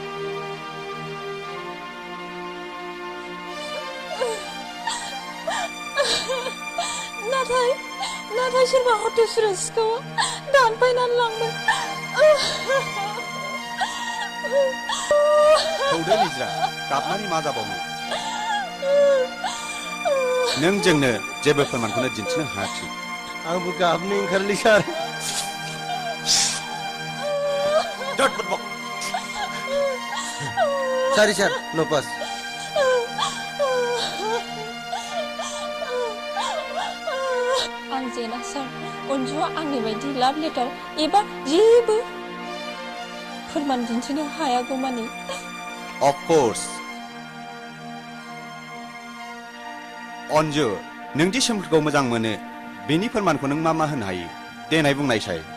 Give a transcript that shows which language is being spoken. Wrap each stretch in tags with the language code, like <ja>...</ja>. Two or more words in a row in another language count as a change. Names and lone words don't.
<brx>नाथाय सोरबा हटेसुरा सिखावा दानफायनानै लांबाय थौदो निज्रा गाबनानै मा जाबावनो नों जोंनो जेबो फोरमानखौनो दिन्थिनो हायाखै आंबो गाबनो ओंखारलै सार</brx> <en>Sorry sir, no pass.</en> <brx>आं जेना सार अनजुआ आंनि बायदि</brx> <en>love letter</en> <brx>एबा जेबो फोरमान दिन्थिनो हायागौमानि</brx> <en>Of course.</en> <brx>अनजु नोंदि सोमखोरखौ मोजां मोनो बेनि फोरमानखौ नों मा होनो हायो देनाय बुंनायसाय</brx>